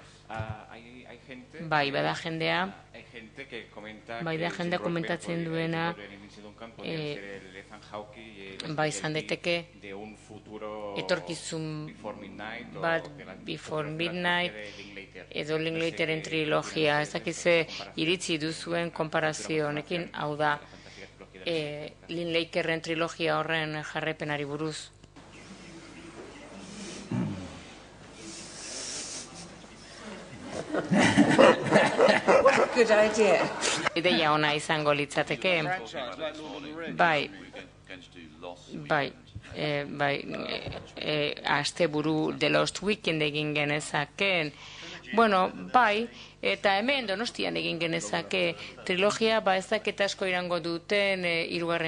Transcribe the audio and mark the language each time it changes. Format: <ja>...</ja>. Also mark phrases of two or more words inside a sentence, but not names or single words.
<eu>Bai, bada jendea, jendea komentatzen duena, izan daiteke etorkizun bat Before Midnight edo Linklaterren trilogia, ez dakize iritzi duzuen konparazio honekin, hau da Linklaterren trilogia horren jarraipenari buruz.</eu> <en>What a good idea.</en> <eu>Ideia ona izango litzateke. Asteburu The Lost Weekend egin genezakeen. Eta hemen Donostian egin genezake trilogia, ez dakit asko irango duten 3.</eu>